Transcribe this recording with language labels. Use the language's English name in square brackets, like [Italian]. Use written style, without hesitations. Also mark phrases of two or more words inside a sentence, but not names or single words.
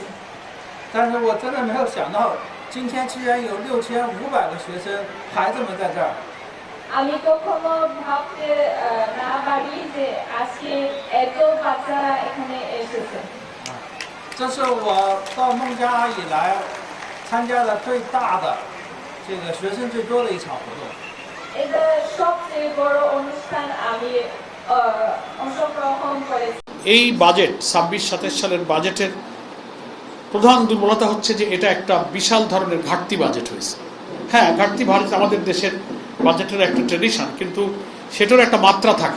[Chinese] 但是我真的没有想到，今天居然有6500个学生孩子们在这儿。 [Bangla] আমি কখনো ভাবতে না পারি যে আজকে এত বাচ্চারা এখানে এসেছে। [Chinese] 这是我到孟加拉以来参加的最大的这个学生最多的一场活动。 [Bangla] এটা সবচেয়ে বড় অনুষ্ঠান আমি অংশগ্রহণ করেছি। এই বাজেট 26-27 সালের বাজেটের প্রধান দুর্বলতা হচ্ছে যে এটা একটা বিশাল ধরনের ঘাটতি বাজেট হয়েছে। হ্যাঁ, ঘাটতি ভারত আমাদের দেশের বাজেটের একটা ট্রেডিশন, কিন্তু সেটার একটা মাত্রা থাকে।